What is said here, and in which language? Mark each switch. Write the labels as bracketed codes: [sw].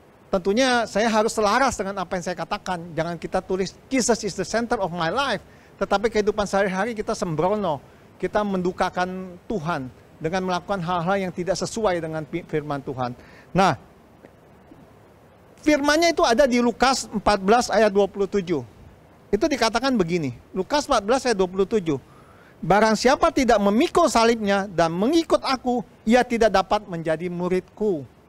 [id] tentunya saya harus selaras dengan apa yang saya katakan. Jangan kita tulis [en] Jesus is the center of my life. [id] Tetapi kehidupan sehari-hari kita sembrono. Kita mendukakan Tuhan dengan melakukan hal-hal yang tidak sesuai dengan firman Tuhan. Nah, firmannya itu ada di Lukas 14 ayat 27. Itu dikatakan begini. Lukas 14 ayat 27. Barang siapa tidak memikul salibnya dan mengikut aku, ia tidak dapat menjadi muridku.